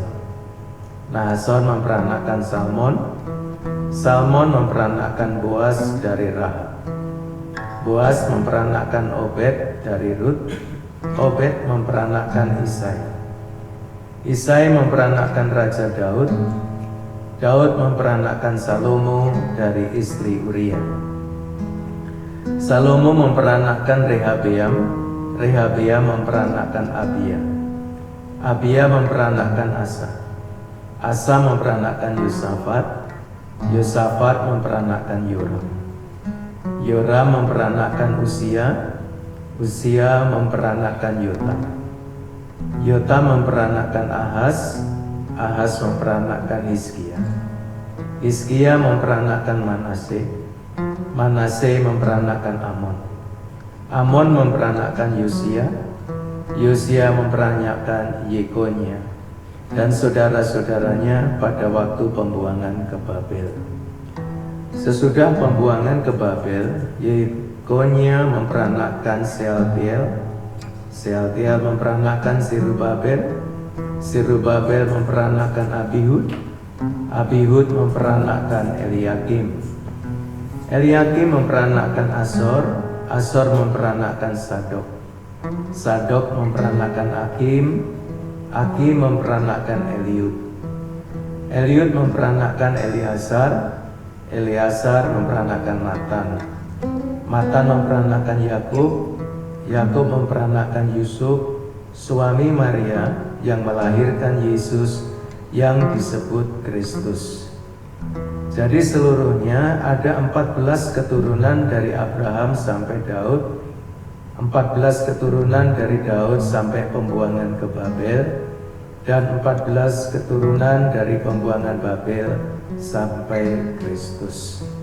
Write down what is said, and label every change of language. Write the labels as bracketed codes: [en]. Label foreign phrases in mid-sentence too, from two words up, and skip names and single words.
[id] Nahason memperanakkan Salmon. Salmon memperanakkan Boaz dari Rahab. Boaz memperanakkan Obed dari Rut. Obed memperanakkan Isai. Isai memperanakkan Raja Daud. Daud memperanakkan Salomo dari istri Uria. Salomo memperanakkan Rehabeam. Rehabeam memperanakkan Abia. Abia memperanakkan Asa. Asa memperanakkan Yosafat. Yosafat memperanakkan Yoram. Yoram memperanakkan Uzia. Uzia memperanakkan Yotam. Yotam memperanakkan Ahaz. Ahaz memperanakkan Hizkia. Hizkia memperanakkan Manase. Manase memperanakkan Amon. Amon memperanakkan Yosia. Yosia memperanakkan Yekonia dan saudara-saudaranya pada waktu pembuangan ke Babel. Sesudah pembuangan ke Babel, Yekonia memperanakkan Sealtiel. Sealtiel memperanakkan Zerubabel. Zerubabel memperanakkan Abihud. Abihud memperanakkan Eliakim. Eliakim memperanakkan Azor. Azor memperanakkan Sadok. Sadok memperanakkan Akim. Akim memperanakkan Eliud. Eliud memperanakkan Eleazar. Eleazar memperanakkan Matan. Matan memperanakkan Yakub. Yakub memperanakkan Yusuf, suami Maria yang melahirkan Yesus yang disebut Kristus. Jadi seluruhnya ada 14 keturunan dari Abraham sampai Daud, 14 keturunan dari Daud sampai pembuangan ke Babel, dan 14 keturunan dari pembuangan Babel sampai Kristus.